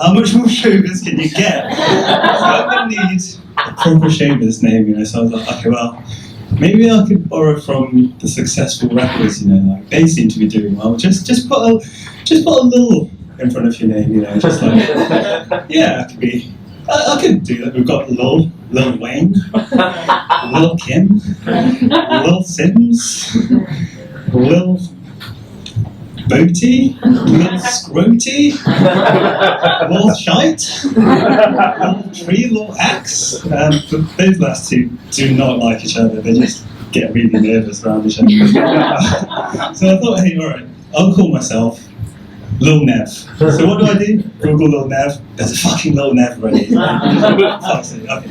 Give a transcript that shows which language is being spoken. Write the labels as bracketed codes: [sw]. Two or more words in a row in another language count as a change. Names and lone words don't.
[en] How much more showbiz can you get? So I'm going to need a proper showbiz name, so I was like, okay, well, maybe I could borrow from the successful rappers, like they seem to be doing well. Just put a little in front of your name, just like, I could be. I could do that. We've got Lil Wayne, Lil Kim, Lil Sims, Lil Boaty, Lil Scroty, Lil Shite, Lil Tree, Lil Axe. Those last two do not like each other. They just get really nervous around each other. So I thought, hey, alright, I'll call myself Lil Nev. So what do? Google Lil Nev. There's a fucking Lil Nev already. Okay.